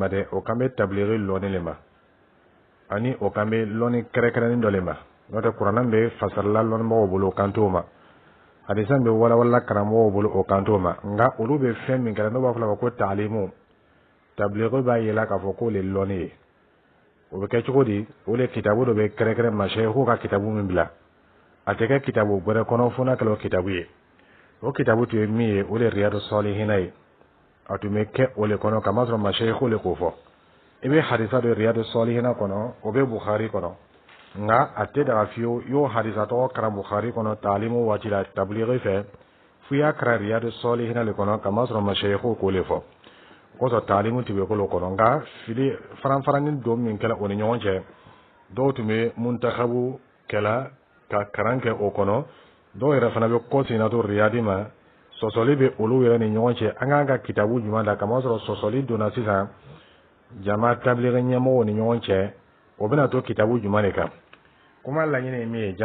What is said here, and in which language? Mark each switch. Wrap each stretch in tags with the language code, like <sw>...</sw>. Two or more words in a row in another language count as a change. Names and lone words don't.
<bm>dɛ o kan bɛ tablighi lɔnni le ma ani o kan bɛ lɔnni kɛrɛkɛrɛnnin dɔ le ma n'o tɛ kuranɛ bɛ fasarala lɔnnibagaw bolo o kan t'o ma hadisan bɛ walawala karamɔgɔw bolo o kan t'o ma nka olu bɛ fɛn min kɛra n'o b'a fɔ la ko taalimu tablighi b'a yela k'a fɔ k'o le lɔnni ye o bɛ kɛ cogo di o le kitabu dɔ bɛ kɛrɛkɛrɛn mashayikhw ka kitabu min bila a tɛ kɛ kitabu wɛrɛ kɔnɔ fo n'a kɛla o kitabu ye o kitabu tun ye min ye o le riyadu salihina ye a tun bɛ kɛ o le kɔnɔ kamasɔrɔ mashayikhw le k'o fɔ i bɛ hadisa dɔ riyadu salihina kɔnɔ o bɛ bukhari kɔnɔ nka a tɛ daga fiyewu y'o hadisa tɔgɔ karan bukhari kɔnɔ taalimu waati la tablighi fɛ f'i y'a karan riyadu salihina le kɔnɔ kamasɔrɔ mashayikhw k'o le fɔ kosɔn taalimu tun bɛ k'o kɔnɔ nka fili faran-faranin don min kɛla o ni ɲɔgɔn cɛ dɔw tun bɛ muntakhabu kɛla ka karan kɛ o kɔnɔ dɔw yɛrɛ fana bɛ kɔsegin to riyadi ma sɔsɔli bɛ olu yɛrɛ ni ɲɔgɔn cɛ an k'an ka kitabu jumɛn da kamasɔrɔ sɔsɔli donna sisan jama tablighi ɲɛmɔgɔw ni ɲɔgɔn cɛ o bɛna to kitabu jumɛn de kan kuma laɲini ye min ye</bm>